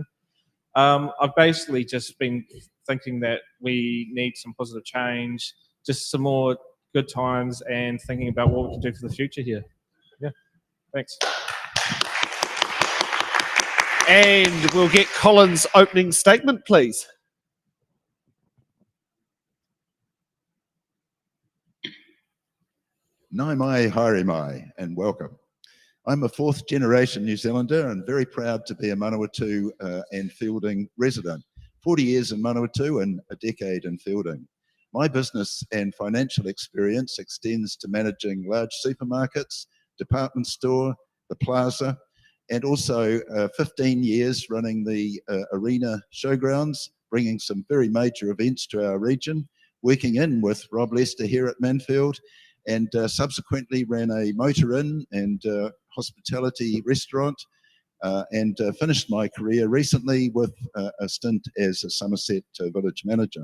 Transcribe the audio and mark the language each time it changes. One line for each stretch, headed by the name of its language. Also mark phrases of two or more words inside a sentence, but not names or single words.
English: I've basically just been thinking that we need some positive change, just some more good times, and thinking about what we can do for the future here. Yeah, thanks. And we'll get Colin's opening statement, please.
Māori: Nai mai, haere mai,
English: and welcome. I'm a fourth generation New Zealander and very proud to be a Manawatu and Feilding resident. 40 years in Manawatu and a decade in Feilding. My business and financial experience extends to managing large supermarkets, department store, the plaza, and also 15 years running the arena showgrounds, bringing some very major events to our region, working in with Rob Lester here at Manfield, and subsequently ran a motor inn and hospitality restaurant, and finished my career recently with a stint as a Somerset village manager.